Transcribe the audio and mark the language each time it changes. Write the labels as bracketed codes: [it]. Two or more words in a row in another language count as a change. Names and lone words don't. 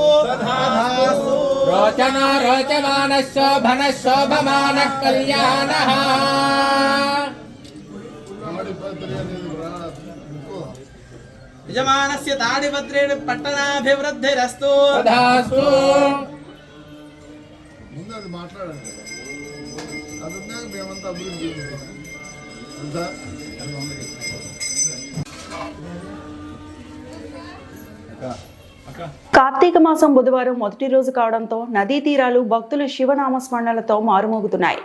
[sa] रोचना रोचमानः शोभनः शोभमानः कल्याणः यजमानस्य ताडिपत्रेण पट्टणाभिवृद्धिरस्तु तथास्तु [te] ముందు అది మాట్లాడండి అది ఉన్నాక మేమంతా అభివృద్ధి తెలుసా కార్తీక మాసం బుధవారం మొదటి రోజు కావడంతో నదీ తీరాలు భక్తులు శివనామస్మరణలతో మారుమోగుతున్నాయి.